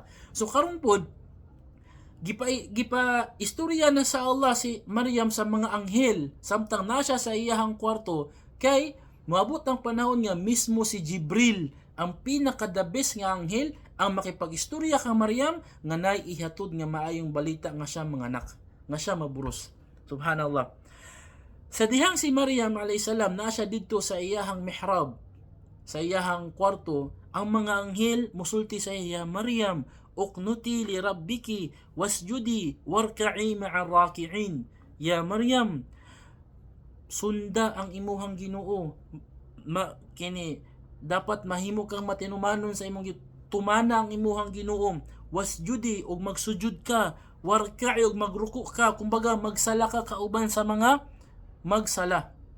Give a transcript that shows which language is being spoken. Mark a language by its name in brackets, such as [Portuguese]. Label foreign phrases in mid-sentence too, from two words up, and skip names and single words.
[Cebuano] So karon pod gipa istorya na sa Allah si Maryam sa mga anghel samtang na siya sa iyahang kwarto kay moabot ang panahon nga mismo si Jibril ang pinakadabes nga anghel ang makipag-istorya kang Maryam nga naay ihatod nga maayong balita nga siya manganak, nga siya maburos. Subhanallah. Sa dihang si Maryam [Arabic] عليها السلام [Cebuano] na siya didto sa iyahang mihrab, sa iyahang kwarto, ang mga anghel musulti sa iya, Maryam, [Arabic] اقنتي لربك واسجدي واركعي مع الراكعين. [Cebuano] Ya Maryam, sunda ang imuhang Ginoo. Kini dapat mahimo kang matinumanon sa imong tumana ang imuhang Ginoo. Wasjudi og magsujud ka, warka'i og magruku ka, kumbaga magsala ka kauban sa mga magsala.